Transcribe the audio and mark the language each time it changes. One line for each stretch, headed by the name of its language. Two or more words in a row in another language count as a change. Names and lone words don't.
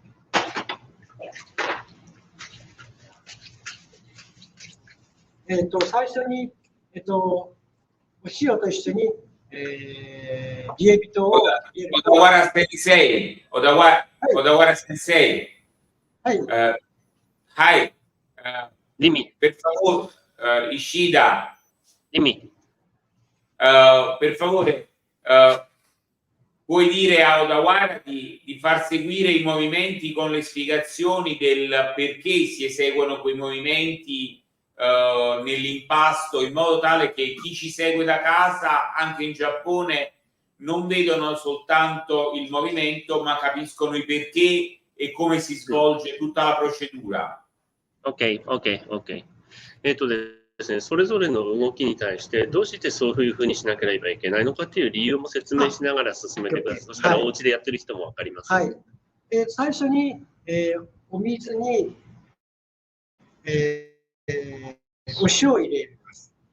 Japanese: 最初にお塩と一緒にリエビトを入れる。小田原先生、小田原先生。はい。はい。
Italian: Dimmi. Per favore, Ishida. Dimmi. Per favore, puoi dire a Odawara di far seguire i movimenti con le spiegazioni del perché si eseguono quei movimenti nell'impasto, in modo tale che chi ci segue da casa, anche in Giappone, non vedono soltanto il movimento, ma capiscono i perché e come si svolge tutta la procedura.
Japanese: OK。ですね、それぞれの動きに対してどうしてそういうふうにしなければいけないのかっていう理由も説明しながら進めてください。そしたらお家でやってる人も分かります。はい。最初に、お水に、お塩を入れます。